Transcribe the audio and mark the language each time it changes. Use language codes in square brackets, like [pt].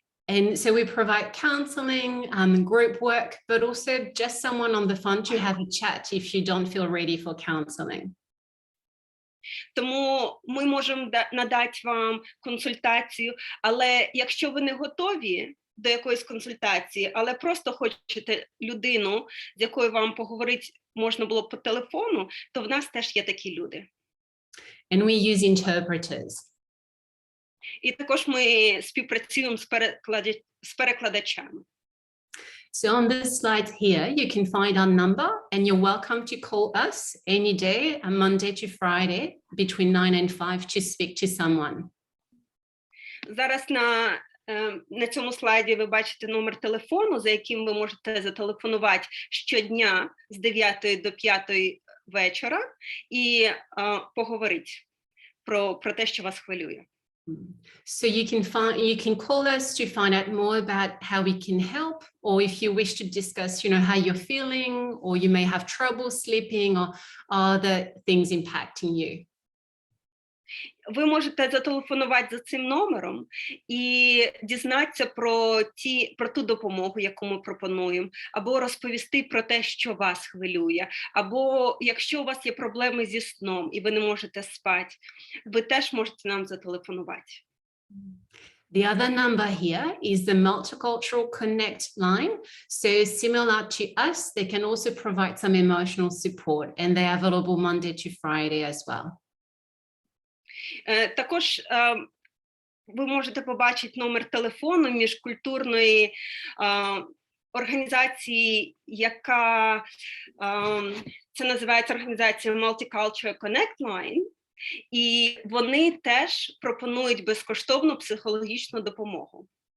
[en] And so we provide counselling, group work, but also just someone on the phone to have a chat if you don't feel ready for counselling. [uk] Тому ми можемо надати вам консультацію, але якщо ви не готові до якоїсь консультації, але просто хочете людину, з якою вам поговорити можна було по телефону, то в нас теж є такі люди. [en] And we use interpreters. [uk] І також ми співпрацюємо з перекладачами. [en] So on this slide here, you can find our number and you're welcome to call us any day, Monday to Friday, between 9 and 5 to speak to someone. [uk] Зараз на цьому слайді ви бачите номер телефону, за яким ви можете зателефонувати щодня з 9 до 5 вечора і поговорити про те, що вас хвилює. [en] So you can call us to find out more about how we can help, or if you wish to discuss, how you're feeling, or you may have trouble sleeping, or other things impacting you. [uk] Ви можете зателефонувати за цим номером і дізнатися про ту допомогу, яку ми пропонуємо, або розповісти про те, що вас хвилює, або якщо у вас є проблеми зі сном і ви не можете спати, ви теж можете нам зателефонувати. [en] The other number here is the Multicultural Connect line. So similar to us, they can also provide some emotional support, and they're available Monday to Friday as well. [uk] Також ви можете побачити номер телефону міжкультурної організації, яка це називається організація Multicultural Connect Line, і вони теж пропонують безкоштовну психологічну допомогу.